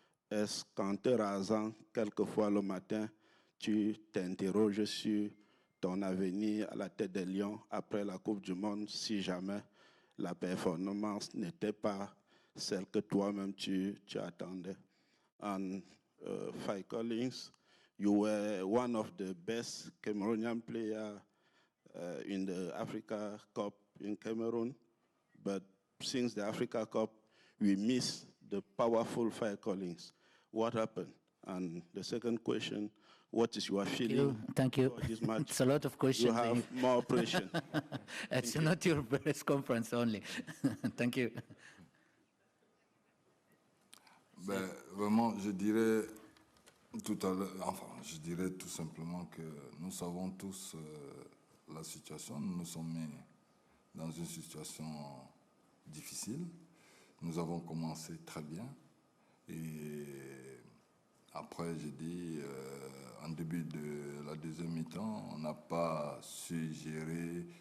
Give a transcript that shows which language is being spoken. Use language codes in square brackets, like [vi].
[fr] Est-ce qu'en te rasant quelquefois le matin, tu t'interroges sur ton avenir à la tête des Lions après la Coupe du Monde, si jamais la performance n'était pas celle que toi-même tu attendais? [en] And Faye Collins, you were one of the best Cameroonian players in the Africa Cup in Cameroon, but since the Africa Cup, we miss the powerful Faye Collins. What happened? And the second question, what is your feeling? Thank you. For this match? It's a lot of questions. You have more pressure. It's not your press conference only. Thank you. [fr] Ben, vraiment, je dirais je dirais tout simplement que nous savons tous la situation. Nous nous sommes mis dans une situation difficile. Nous avons commencé très bien. Et après, j'ai dit, en début de la deuxième mi-temps, on n'a pas su gérer.